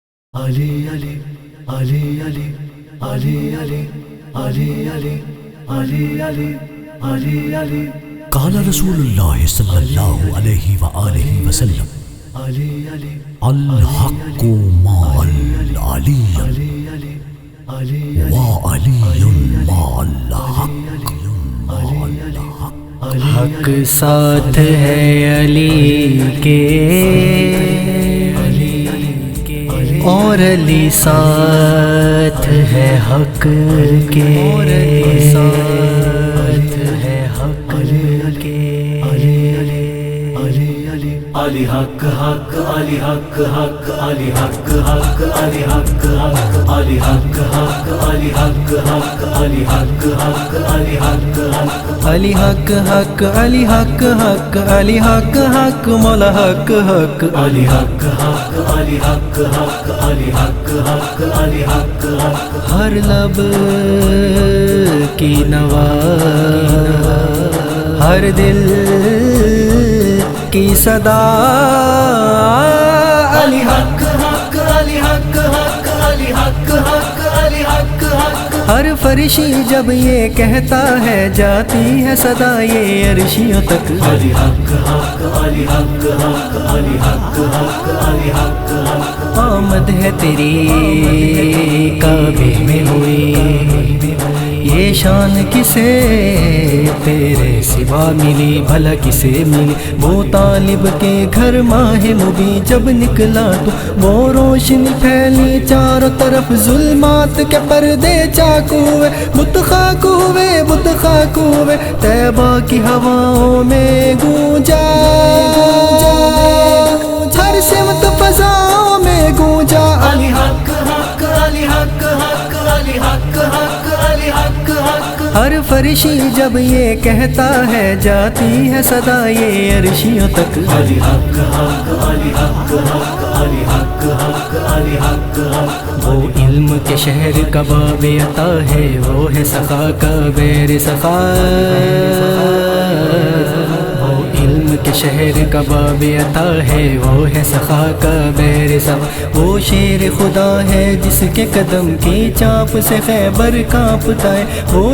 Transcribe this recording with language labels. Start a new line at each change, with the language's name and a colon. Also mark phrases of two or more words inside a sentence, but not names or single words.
Urdu: Ali Ali Ali Ali Ali Ali Ali Ali Ali Ali Ali Ali
Arabic: قال رسول الله صلى الله عليه وآله وسلم Ali Ali الحق مع العلي وعلي مع الحق
Urdu: حق ساتھ ہے علی کے اور علی ساتھ ہے حق کے ساتھ ہے حق کے علی حق حق علی حق حق علی حق حق علی حق حق علی حق حق علی حق حق علی حق حق علی حق حق علی حق حق علی حق حق علی حق حق مولا حق حق علی حق حق علی حق حق علی حق حق علی حق حق ہر لب کی نوا ہر دل کی صدا علی حق حق علی حق حق علی حق حق علی حق حق ہر فرشی جب یہ کہتا ہے جاتی ہے صدا یہ عرشیوں تک علی حق حق علی حق حق علی حق حق علی حق حق آمد ہے تیری کعبے میں ہوئی یہ شان کسے تیرے سوا ملی بھلا کسے ملی وہ طالب کے گھر ماہ مبیں جب نکلا تو وہ روشنی پھیلی چاروں طرف ظلمات کے پردے چاکوے بت خاکوے بت خاکوے طیبہ کی ہواؤں میں گونجا ہر سمت فضاؤں میں گونجا علی حق حق علی حق حق علی حق حق علی حق حق ہر فرشی جب یہ کہتا ہے جاتی ہے صدا یہ عرشیوں تک علی حق حق علی حق حق علی حق حق علی حق حق وہ علم کے شہر کا باب عطا ہے وہ ہے سخا کا بیر سخا وہ علم کے شہر کا باب عطا ہے وہ ہے سخا کا بیر سخا وہ شیر خدا ہے جس کے قدم کی چاپ سے خیبر کانپتا ہے وہ